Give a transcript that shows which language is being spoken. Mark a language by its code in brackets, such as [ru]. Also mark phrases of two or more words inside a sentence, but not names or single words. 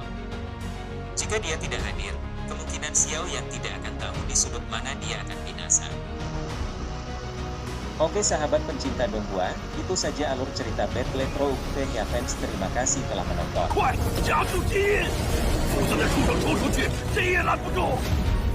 [id] Jika dia tidak hadir, kemungkinan Xiao Yan tidak akan tahu di sudut mana dia akan binasa. Oke sahabat pencinta Donghua, itu saja alur cerita Battle Road Fenya Fans. Terima kasih telah menonton. [zh] 快加速机！否则那畜生冲出去，谁也拦不住！